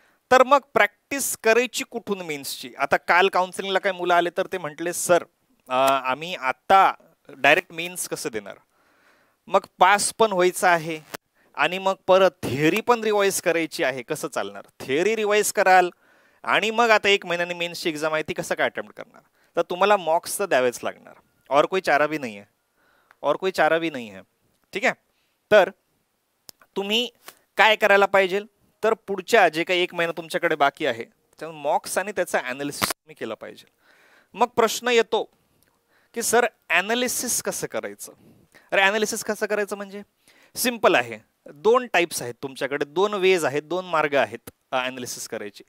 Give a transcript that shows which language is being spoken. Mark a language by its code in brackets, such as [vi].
[mr] तर मग प्रॅक्टिस करायची कुठून मेन्सची? आता काल काउन्सिलिंगला काही मुलं आले तर ते म्हटले सर आम्ही आता डायरेक्ट मेन्स कसं देणार, मग पास पण व्हायचं आहे आणि मग परत थिअरी पण रिवाइज करायची आहे, कसं चालणार? थिअरी रिवाइज कराल आणि मग आता 1 महिन्याने मेन्सची एक्झाम आहे ती कसं काय अटेम्प्ट करणार? तर तुम्हाला मॉक्स तर द्यावेच लागणार, [hi] और कोई चारा भी नहीं है, [mr] और कोई चारा भी नहीं है. ठीक आहे, तर तुम्ही काय करायला पाहिजे, तर पुढच्या जे काही 1 महिना तुमच्याकडे बाकी आहे त्यामुळे मॉक्स आणि त्याचा ॲनालिसिस तुम्ही केलं पाहिजे. मग प्रश्न येतो की सर ॲनालिसिस कसं करायचं? अरे ॲनालिसिस कसं करायचं म्हणजे सिंपल आहे. 2 टाइप्स आहेत तुमच्याकडे, 2 वेज आहेत, 2 मार्ग आहेत ॲनालिसिस करायचे.